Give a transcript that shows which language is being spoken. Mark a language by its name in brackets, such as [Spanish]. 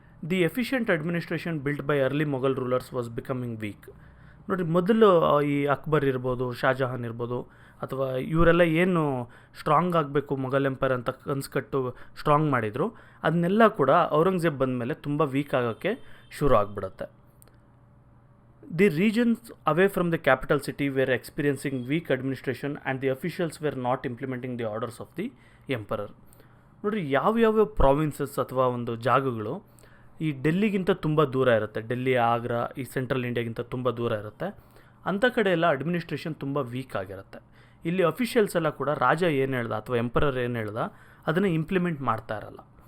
[English] The efficient administration built by early Mughal rulers was becoming weak. [Kannada] ನೋಡಿ, ಮೊದಲು ಈ ಅಕ್ಬರ್ ಇರ್ಬೋದು, ಶಾಜಹಾನ್ ಇರ್ಬೋದು, ಅಥವಾ ಇವರೆಲ್ಲ ಏನು ಸ್ಟ್ರಾಂಗ್ ಆಗಬೇಕು ಮೊಘಲ್ ಎಂಪೈರ್ ಅಂತ ಕನ್ಸ್ಕಟ್ಟು ಸ್ಟ್ರಾಂಗ್ ಮಾಡಿದರು, ಅದನ್ನೆಲ್ಲ ಕೂಡ ಔರಂಗಜೇಬ್ ಬಂದ ಮೇಲೆ ತುಂಬ ವೀಕ್ ಆಗೋಕ್ಕೆ ಶುರು ಆಗಿಬಿಡುತ್ತೆ. [English] ದಿ regions away from the capital city were experiencing weak administration and the officials were not implementing the orders of the emperor. [Kannada] ನೋಡಿರಿ, ಯಾವ್ಯಾವ ಪ್ರಾವಿನ್ಸಸ್ ಅಥವಾ ಒಂದು ಜಾಗಗಳು ಈ ಡೆಲ್ಲಿಗಿಂತ ತುಂಬ ದೂರ ಇರುತ್ತೆ, ಡೆಲ್ಲಿ, ಆಗ್ರಾ, ಈ ಸೆಂಟ್ರಲ್ ಇಂಡಿಯಾಗಿಂತ ತುಂಬ ದೂರ ಇರುತ್ತೆ, ಅಂಥ ಕಡೆ ಎಲ್ಲ ಅಡ್ಮಿನಿಸ್ಟ್ರೇಷನ್ ತುಂಬ ವೀಕ್ ಆಗಿರುತ್ತೆ. ಇಲ್ಲಿ ಅಫಿಷಿಯಲ್ಸ್ ಎಲ್ಲ ಕೂಡ ರಾಜ ಏನು ಹೇಳ್ದ ಅಥವಾ ಎಂಪರರ್ ಏನು ಹೇಳ್ದ ಅದನ್ನು ಇಂಪ್ಲಿಮೆಂಟ್ ಮಾಡ್ತಾ ಇರಲ್ಲ.